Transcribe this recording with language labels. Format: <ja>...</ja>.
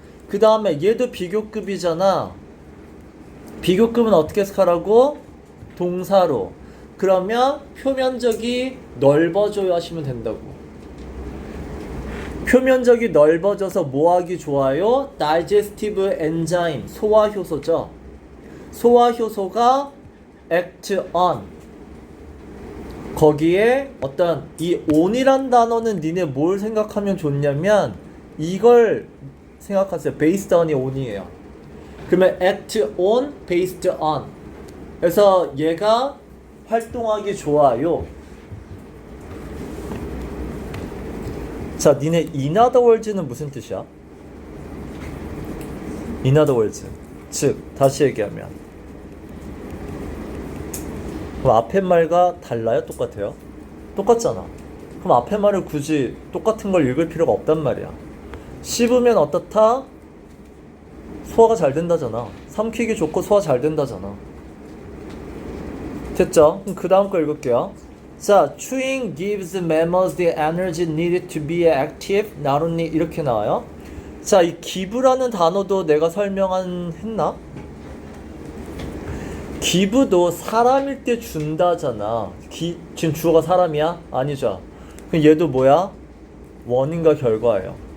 <ko>그 다음에 얘도 비교급이잖아. 비교급은 어떻게 해석하라고? 동사로. 그러면 표면적이 넓어져요 하시면 된다고. 표면적이 넓어져서 뭐하기 좋아요? digestive enzyme, 소화효소죠. 소화효소가 act on. 거기에 어떤 이 on이란 단어는 니네 뭘 생각하면 좋냐면 이걸 생각하세요. based on이 on이에요. 그러면 act on, based on. 그래서 얘가 활동하기 좋아요. 자, 니네 in other words는 무슨 뜻이야?</ko> <en>in other words.</en> <ko>즉, 다시 얘기하면 그럼 앞에 말과 달라요? 똑같아요? 똑같잖아. 그럼 앞에 말을 굳이 똑같은 걸 읽을 필요가 없단 말이야. 씹으면 어떻다? 소화가 잘 된다잖아. 삼키기 좋고 소화 잘 된다잖아. 됐죠? 그럼 그 다음 거 읽을게요. 자,</ko> <en>chewing gives mammals the energy needed to be active.</en> <ko>not only 이렇게 나와요. 자, 이 give라는 단어도 내가 했나? give도 사람일 때 준다잖아. 지금 주어가 사람이야? 아니죠. 그럼 얘도 뭐야? 원인과 결과예요.</ko>